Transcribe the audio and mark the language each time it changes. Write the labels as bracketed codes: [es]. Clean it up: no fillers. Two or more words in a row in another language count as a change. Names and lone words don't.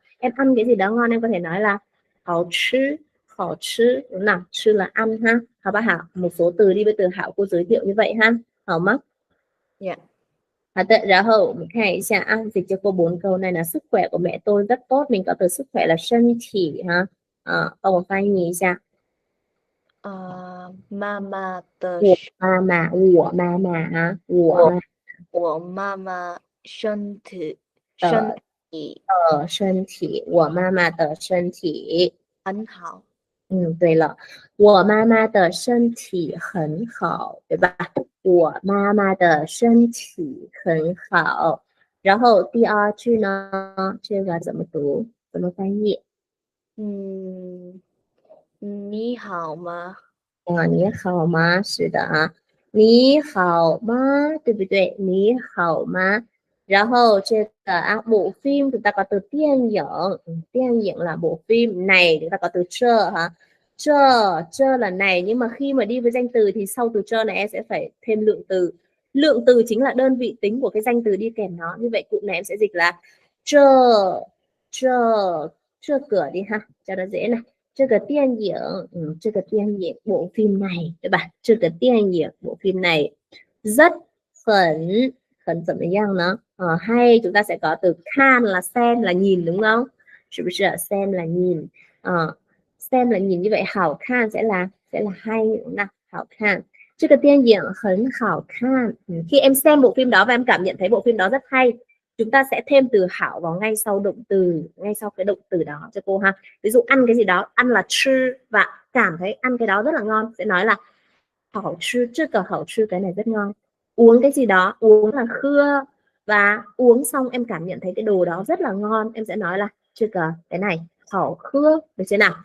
[vi] Em ăn cái gì đó ngon, em có thể nói là hảo chứ, đúng nào? Chứ là ăn ha. Hảo ba hảo, một số từ đi với từ hảo cô giới thiệu như vậy ha. Hảo mắt. Rồi hậu mình hãy sẽ dịch cho cô 4 câu này là sức khỏe của mẹ tôi rất tốt. Mình có từ sức khỏe là thân thể ha. Còn một [zh] 翻译一下。妈妈的我妈妈啊，我妈妈身体我妈妈的身体很好。对了，我妈妈的身体很好，对吧？我妈妈的身体很好。然后第二句呢，这个怎么读？怎么翻译？你好吗？你好吗？是的啊，你好吗？对不对？你好吗？然后这个 [vi] bộ phim chúng ta có từ [zh] 电影, 电影 [vi] là bộ phim, này chúng ta có từ trơ ha. Trơ là này, nhưng mà khi mà đi với danh từ thì sau từ trơ này em sẽ phải thêm lượng từ. Lượng từ chính là đơn vị tính của cái danh từ đi kèm nó. Như vậy cụm này em sẽ dịch là trơ cửa đi ha, cho nó dễ này. [zh] 这个电影, 这个电影 [vi] bộ phim này, [zh] 对吧？这个电影 [vi] bộ phim này rất [zh] 很怎么样呢? [vi] Hay chúng ta sẽ có từ khan là xem là nhìn, đúng không? [zh] 是不是? [vi] Xem là nhìn. Xem là nhìn, như vậy [zh] 好看 [vi] sẽ là hay, đúng không? [zh] 好看. 这个电影很好看. [vi] Khi em xem bộ phim đó và em cảm nhận thấy bộ phim đó rất hay, chúng ta sẽ thêm từ hảo vào ngay sau động từ, ngay sau cái động từ đó cho cô ha. Ví dụ ăn cái gì đó, ăn là chư, và cảm thấy ăn cái đó rất là ngon, sẽ nói là [zh] 好吃, 好吃, [vi] cái này rất ngon. Uống cái gì đó, uống là khưa, và uống xong em cảm nhận thấy cái đồ đó rất là ngon, em sẽ nói là cái này [zh] 好喝, [vi] được chưa nào?